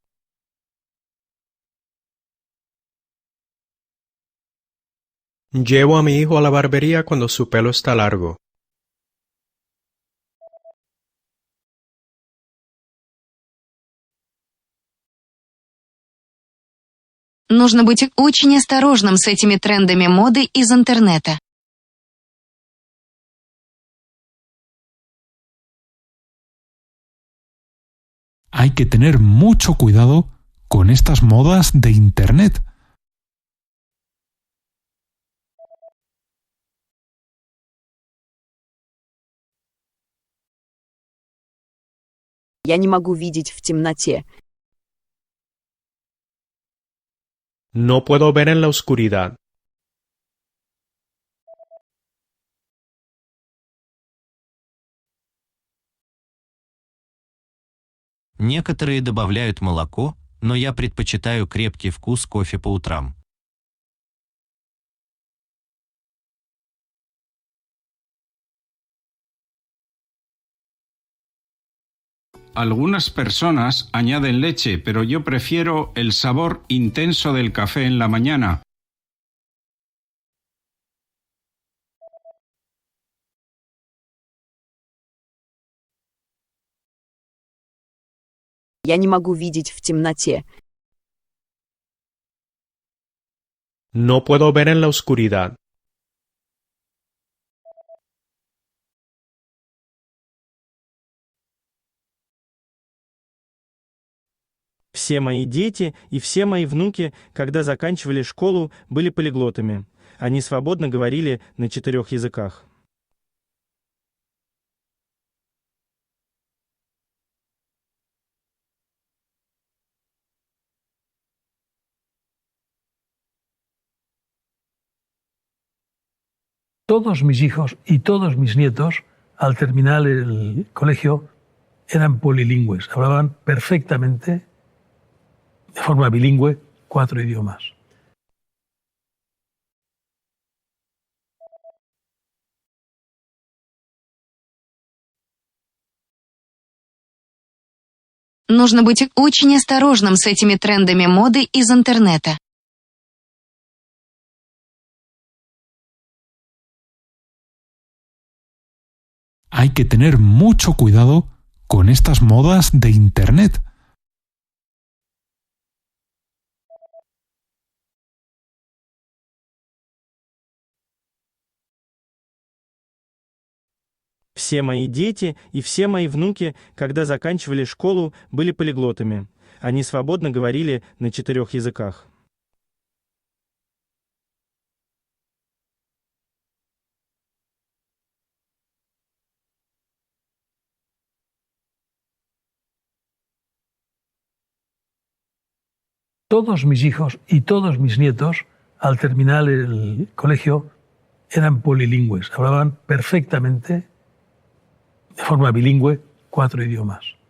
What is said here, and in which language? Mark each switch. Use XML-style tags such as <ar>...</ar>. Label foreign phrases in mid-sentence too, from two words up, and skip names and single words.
<es>Llevo a mi hijo a la barbería cuando su pelo está largo.</es> <ru>Нужно быть очень осторожным с этими трендами моды из интернета.</ru> <es>Hay que tener mucho cuidado con estas modas de Internet.</es> <ru>Я не могу видеть в темноте.</ru> <es>No puedo ver en la oscuridad.</es> <ru>Некоторые добавляют молоко, но я предпочитаю крепкий вкус кофе по утрам.</ru> <es>Algunas personas añaden leche, pero yo prefiero el sabor intenso del café en la mañana.</es> <ru>Я не могу видеть в темноте.</ru> <es>No puedo ver en la oscuridad.</es> <ru>Все мои дети и все мои внуки, когда заканчивали школу, были полиглотами. Они свободно говорили на 4 языках.</ru> <es>Todos mis hijos y todos mis nietos, al terminar el colegio, eran polilingües, hablaban perfectamente, de forma bilingüe, 4 idiomas.</es> <ru>Нужно быть очень осторожным с этими трендами моды из интернета.</ru> <es>Hay que tener mucho cuidado con estas modas de Internet.</es> <ru>Все мои дети и все мои внуки, когда заканчивали школу, были полиглотами. Они свободно говорили на 4 языках.</ru> <es>Todos mis hijos y todos mis nietos, al terminar el colegio, eran polilingües, hablaban perfectamente, de forma bilingüe, 4 idiomas.</es>